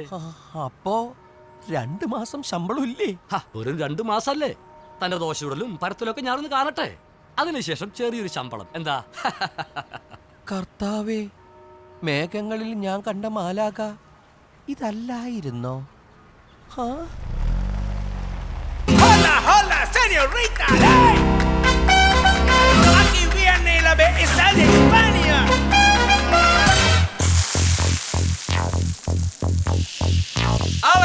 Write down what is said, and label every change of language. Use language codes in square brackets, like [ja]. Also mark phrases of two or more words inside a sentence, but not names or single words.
[ml] അപ്പോ 2 മാസം ശമ്പളം ഇല്ലേ? വെറും 2 മാസല്ലേ. തന്റെ ദോശയുടലും പരത്തിലൊക്കെ ഞാനൊന്ന് കാണട്ടെ. അതിനുശേഷം ചെറിയൊരു ശമ്പളം എന്താ? കർത്താവേ, മേഘങ്ങളിൽ ഞാൻ കണ്ട മാലാക ഇതല്ലായിരുന്നോ? [es] Hola, hola, señorita. Aquí viene la belleza de España. ¡Ale!